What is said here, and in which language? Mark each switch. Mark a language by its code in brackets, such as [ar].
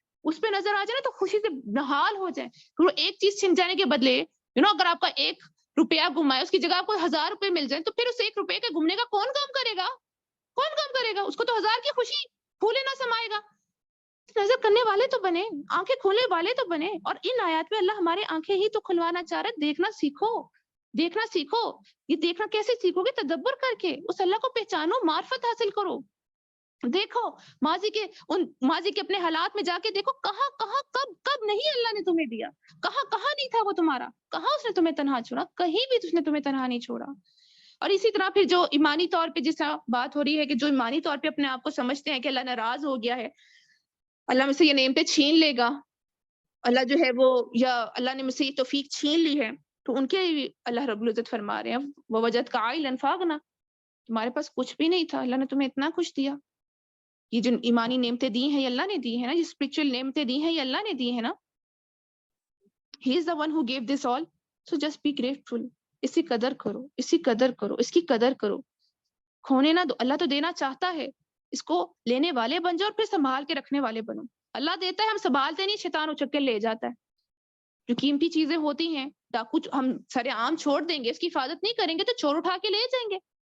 [ur] اس پہ نظر آ جائے نا تو خوشی سے نہال ہو جائے. ایک چیز چھن جانے کے بدلے اگر آپ کا 1 روپیہ گھما ہے, اس کی جگہ آپ کو 1000 روپے مل جائیں, تو پھر اس 1 روپے کے گھومنے کا کون کام کرے گا, کون کام کرے گا؟ اس کو تو 1000 کی خوشی پھولے نہ سمائے گا. نظر کرنے والے تو بنے, آنکھیں کھولنے والے تو بنے. اور ان آیات میں اللہ ہمارے آنکھیں ہی تو کھلوانا چاہ رہے. دیکھنا سیکھو, دیکھنا سیکھو. یہ دیکھنا کیسے سیکھو گے؟ تدبر کر کے. اس اللہ کو پہچانو, معرفت حاصل کرو. دیکھو ماضی کے اپنے حالات میں جا کے دیکھو, کہاں کہاں کب کب نہیں اللہ نے تمہیں دیا, کہاں کہاں نہیں تھا وہ تمہارا, کہاں اس نے تمہیں تنہا چھوڑا, کہیں بھی اس نے تمہیں تنہا نہیں چھوڑا. اور اسی طرح پھر جو ایمانی طور پہ جس طرح بات ہو رہی ہے کہ جو ایمانی طور پہ اپنے آپ کو سمجھتے ہیں کہ اللہ ناراض ہو گیا ہے, اللہ مجھ سے یہ نعمتیں چھین لے گا, اللہ جو ہے وہ, یا اللہ نے مجھ سے یہ توفیق چھین لی ہے, تو ان کے اللہ رب العزت فرما رہے ہیں [ar] ووجدک عائلا فاغنی, [ur] تمہارے پاس کچھ بھی نہیں تھا, اللہ نے تمہیں اتنا کچھ دیا. یہ جو ایمانی نعمتیں دی ہیں یہ اللہ نے دی ہیں نا, یہ اسپرچل نعمتیں دی ہیں یہ اللہ نے دی ہیں نا. [en] He is the one who gave this all, so just be grateful. [ur] اس کی قدر کرو, اس کی قدر کرو, اس کی قدر کرو. کھونے نہ دو, اللہ تو دینا چاہتا ہے, اس کو لینے والے بن جاؤ اور پھر سنبھال کے رکھنے والے بنو. اللہ دیتا ہے, ہم سنبھالتے نہیں, شیطان اچک کے لے جاتا ہے. جو قیمتی چیزیں ہوتی ہیں, ڈاکو ہم سارے عام چھوڑ دیں گے, اس کی حفاظت نہیں کریں گے تو چور اٹھا کے لے جائیں گے.